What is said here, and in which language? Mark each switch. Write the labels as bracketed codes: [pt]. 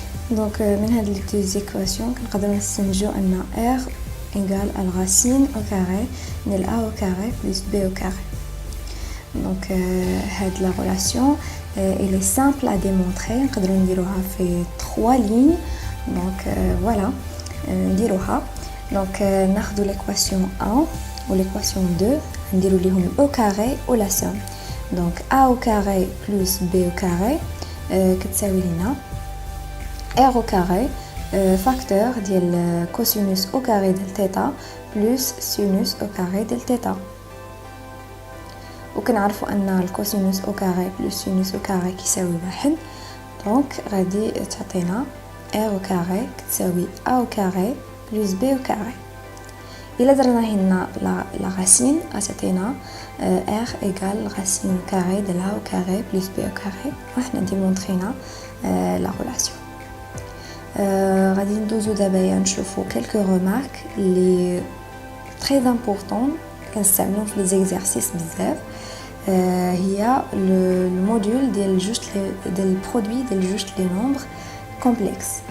[fr] Donc من هاد les deux équations [ar] كنقدروا نستنتجوا ان [fr] r égale à la racine au carré de a au carré plus b au carré. Donc هاد la relation elle est simple à démontrer. [ar] نقدروا نديروها في 3 lignes. [fr] Donc voilà نديروها. Donc ناخذ l'équation 1 ou l'équation 2 [ar] نديروا ليهم [fr] au carré ou la somme. Donc a au carré plus b au carré [ar] كتساوي لنا [fr] r au carré facteur ديال cosinus au carré ديال θ plus sinus au carré ديال θ. [ar] وكنعرفوا ان الكوسينوس [fr] au carré plus sinus au carré كيساوي 1. [ar] دونك غادي تعطينا [fr] r au carré كتساوي a au carré plus b au carré. [ar] إلا درنا هنا [fr] la racine غتعطينا r égale racine carré de a au carré plus b au carré. [ar] وحنا ديمونطرينا la relation. غادي ندوزو دابا نشوفو [fr] quelques remarques [ar] اللي [fr] très importantes [ar] كنستعملوهم في les exercices بزاف. هي الموديول ديال جوج ديال البرودوي ديال جوج لي نومبر كومبلكس.